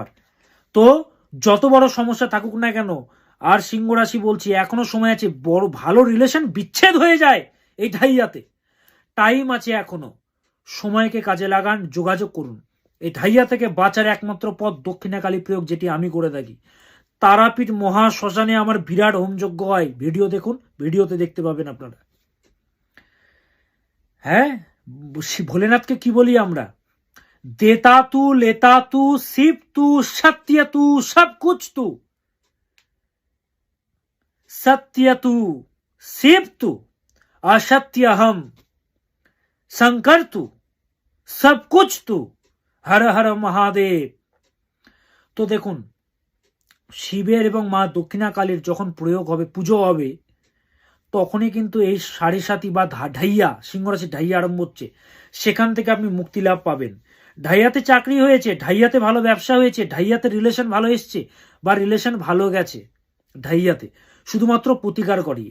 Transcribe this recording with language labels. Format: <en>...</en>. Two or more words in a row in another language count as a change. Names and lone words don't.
<bn>তো যত বড় সমস্যা থাকুক না কেন, আর সিংহ রাশি বলছি এখনো সময় আছে, বড় ভালো রিলেশন বিচ্ছেদ হয়ে যায় এই ঢাইয়াতে, টাইম আছে এখনো, সময়কে কাজে লাগান, যোগাযোগ করুন। এই ঢাইয়া থেকে বাঁচার একমাত্র পথ দক্ষিণাকালী প্রয়োগ, যেটি আমি করে থাকি। তারাপীঠ মহা শ্মশানে আমার বিরাট হোমযজ্ঞ হয়, ভিডিও দেখুন, ভিডিওতে দেখতে পাবেন আপনারা। হ্যাঁ, ভোলেনাথকে কি বলি আমরা,</bn> <hi>देता तू लेता तू शिव तू सत्य तू सब कुछ तू, सत्य तू शिव तू असत्य हम, शंकर तू सब कुछ तू, हर हर महादेव।</hi> <bn>তো দেখুন, শিবের এবং মা দক্ষিণা কালীর যখন প্রয়োগ হবে, পুজো হবে, তখনই কিন্তু এই সাড়ে সাতি বা ঢাইয়া, সিংহ রাশি ঢাইয়া আরম্ভ হচ্ছে, সেখান থেকে আপনি মুক্তি লাভ পাবেন। ঢাইয়াতে চাকরি হয়েছে, ঢাইয়াতে ভালো ব্যবসা হয়েছে, ঢাইয়াতে রিলেশন ভালো এসছে বা রিলেশন ভালো গেছে ঢাইয়াতে, শুধুমাত্র প্রতিকার করিয়ে।</bn>